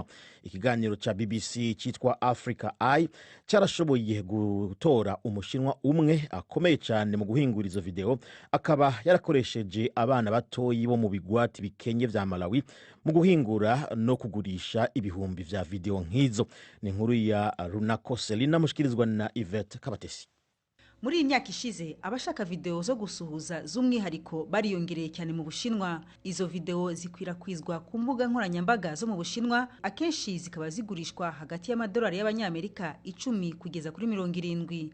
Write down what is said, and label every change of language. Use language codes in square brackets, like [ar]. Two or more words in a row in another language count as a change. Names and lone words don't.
[rn] Ikiganiro ca BBC citwa Africa Eye carashoboye gutora umushinwa umwe akomeye cyane mu guhingura izo video, akaba yarakoresheje abana batoyi bo mu bigwati bikenye vya Malawi mu guhingura no kugurisha ibihumbi vya video nk'izo. Ni inkuru ya Runako Selina mushikirizwa na Yvette Kabatesi. Muri iyi myaka ishize abashaka video zo gusuhuza z'umwihariko bariyongereye cyane mu Bushinwa. Izo video zikwirakwizwa ku mbuga nkoranyambaga zo mu Bushinwa, akenshi zikaba zigurishwa hagati y'amadolari y'abanyamerika 10 kugeza kuri 70.